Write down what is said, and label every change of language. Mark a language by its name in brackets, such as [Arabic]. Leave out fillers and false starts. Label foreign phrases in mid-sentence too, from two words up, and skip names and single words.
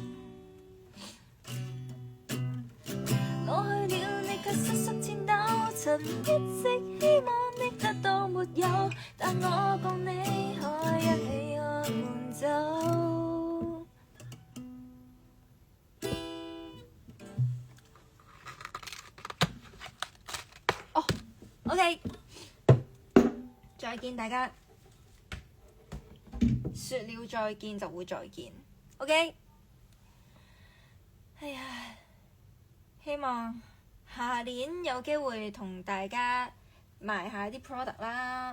[Cantonese] 老去了你卻瑟瑟顫抖，曾一直希望的得到沒有，但我共你可一起喝悶酒。哦 ，OK，再見大家，說了再見就會再見 ，OK。哎呀，希望下年有機會同大家賣下啲 product 啦。